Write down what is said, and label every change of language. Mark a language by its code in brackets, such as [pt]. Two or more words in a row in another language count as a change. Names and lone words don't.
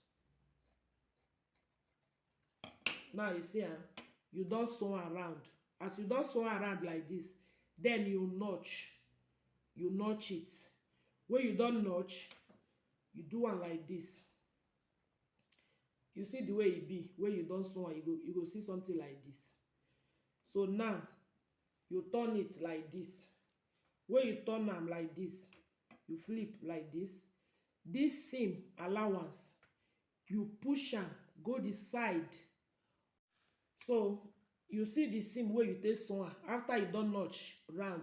[pcm] Now you see am, you don sew around. As you don sew around like this, then you notch it. When you don notch, you do am like this. You see the way e be, where you don sew am, you go see something like this. So now you turn it like this. When you turn am like this, you flip like this. This seam allowance, you push am go the side. So you see the seam where you take sew am after you don notch round.